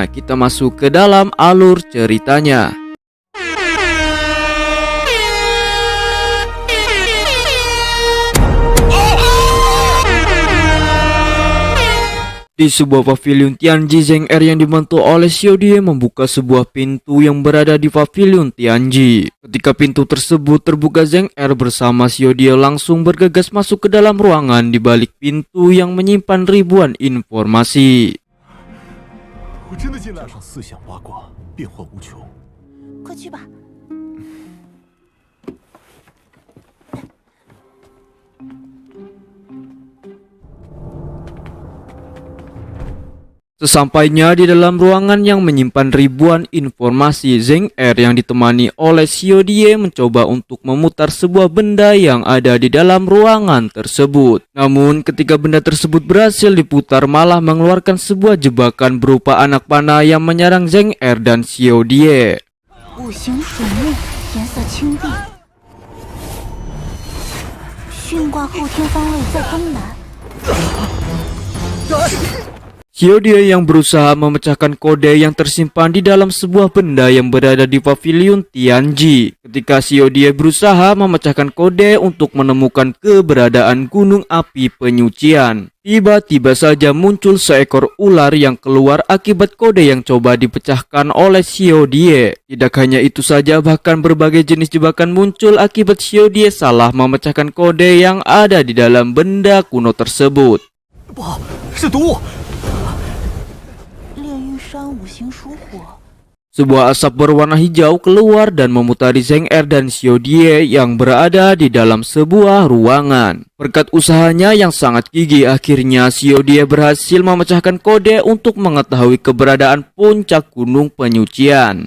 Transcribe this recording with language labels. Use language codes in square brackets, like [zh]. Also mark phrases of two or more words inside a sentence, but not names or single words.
[id] Kita masuk ke dalam alur ceritanya. Di sebuah pavilion Tianji, Zheng Er yang dibantu oleh Xiao Die membuka sebuah pintu yang berada di pavilion Tianji. Ketika pintu tersebut terbuka, Zheng Er bersama Xiao Die langsung bergegas masuk ke dalam ruangan di balik pintu yang menyimpan ribuan informasi. [zh] 我真的进来了。上思想八卦，变幻无穷。快去吧。 [id] Sesampainya di dalam ruangan yang menyimpan ribuan informasi, Zheng Er yang ditemani oleh Xiao Die mencoba untuk memutar sebuah benda yang ada di dalam ruangan tersebut. Namun ketika benda tersebut berhasil diputar, malah mengeluarkan sebuah jebakan berupa anak panah yang menyerang Zheng Er dan Xiao Die. [zh] 五行属木，颜色青碧。巽卦后天方位在东南。 [id] Xiao Die yang berusaha memecahkan kode yang tersimpan di dalam sebuah benda yang berada di pavilion Tianji. Ketika Xiao Die berusaha memecahkan kode untuk menemukan keberadaan gunung api penyucian, tiba-tiba saja muncul seekor ular yang keluar akibat kode yang coba dipecahkan oleh Xiao Die. Tidak hanya itu saja, bahkan berbagai jenis jebakan muncul akibat Xiao Die salah memecahkan kode yang ada di dalam benda kuno tersebut. [zh] 不好，是毒物！山五行属火。 [id] Sebuah asap berwarna hijau keluar dan memutari Zheng Er dan Xiao Die yang berada di dalam sebuah ruangan. Berkat usahanya yang sangat gigih, akhirnya Xiao Die berhasil memecahkan kode untuk mengetahui keberadaan puncak gunung penyucian.